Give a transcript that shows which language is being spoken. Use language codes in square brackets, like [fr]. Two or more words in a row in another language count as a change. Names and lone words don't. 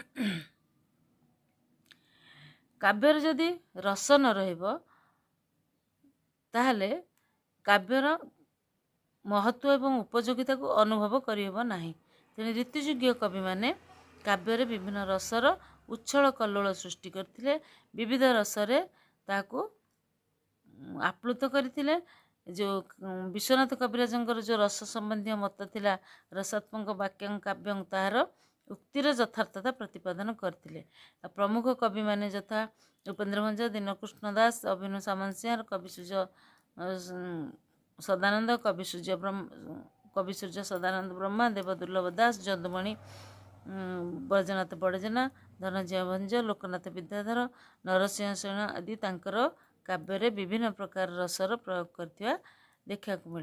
[or] କାବ୍ୟରେ ଯଦି ରସ ନ ରହିବ ତାହେଲେ କାବ୍ୟର ମହତ୍ଵ ଏବଂ ଉପଯୋଗିତାକୁ ଅନୁଭବ କରିହେବ ନାହିଁ। ତେଣୁ ଋତୁଯୁଗୀୟ କବିମାନେ କାବ୍ୟରେ ବିଭିନ୍ନ ରସର ଉଚ୍ଛଳ କଲ୍ଲୋଳ ସୃଷ୍ଟି କରିଥିଲେ, ବିବିଧ ରସରେ ତାହାକୁ ଆପ୍ଲୁତ କରିଥିଲେ जो विश्वनाथ कविराजଙ୍କର जो रस ସମ୍ବନ୍ଧୀୟ ମତ ଥିଲା [sa] ରସାତ୍ମକ ବାକ୍ୟଂ କାବ୍ୟଂ [or] ତାହାର ଉକ୍ତିର ଯଥାର୍ଥତା ପ୍ରତିପାଦନ କରିଥିଲେ। ପ୍ରମୁଖ କବିମାନେ ଯଥା ଉପେନ୍ଦ୍ର ଭଞ୍ଜ, ଦୀନକୃଷ୍ଣ ଦାସ, ଅଭିନବ ସାମନ୍ତସିଂହାର, ସଦାନନ୍ଦ, କବି ସୂର୍ଯ୍ୟ ସଦାନନ୍ଦ ବ୍ରହ୍ମା, ଦେବଦୁର୍ଲ୍ଲଭ ଦାସ, ଯଦୁମଣି ବ୍ରଜନାଥ ବଡ଼ଜେନା, ଧନଞ୍ଜୟ ଭଞ୍ଜ, ଲୋକନାଥ ବିଦ୍ୟାଧର, ନରସିଂହ ସେନ ଆଦି ତାଙ୍କର କାବ୍ୟରେ ବିଭିନ୍ନ ପ୍ରକାର ରସର ପ୍ରୟୋଗ କରିଥିବା ଦେଖିବାକୁ ମିଳେ।